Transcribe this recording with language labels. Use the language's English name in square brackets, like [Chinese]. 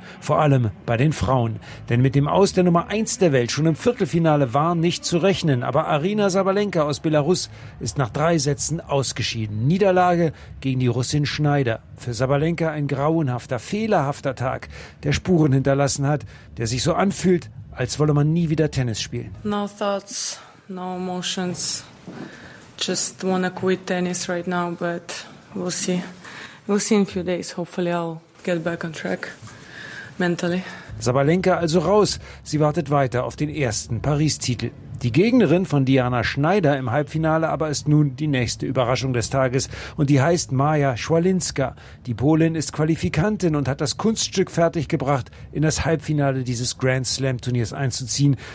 [German] Vor allem bei den Frauen. Denn mit dem Aus der Nummer 1 der Welt schon im Viertelfinale war nicht zu rechnen. Aber Arina Sabalenka aus Belarus ist nach 3 Sätzen ausgeschieden. Niederlage gegen die Russin Schneider. Für Sabalenka ein grauenhafter, fehlerhafter Tag, der Spuren hinterlassen hat, der sich so anfühlt, als wolle man nie wieder Tennis spielen. [English] No thoughts, no emotions. Just wanna quit tennis right now, but we'll see. We'll see in a few days, hopefully I'll get back on track mentally. [German] Sabalenka also raus. Sie wartet weiter auf den ersten Paris-Titel. Die Gegnerin von Diana Schneider im Halbfinale aber ist nun die nächste Überraschung des Tages. Und die heißt Maja Szwalinska. Die Polin ist Qualifikantin und hat das Kunststück fertiggebracht, in das Halbfinale dieses Grand-Slam-Turniers einzuziehen.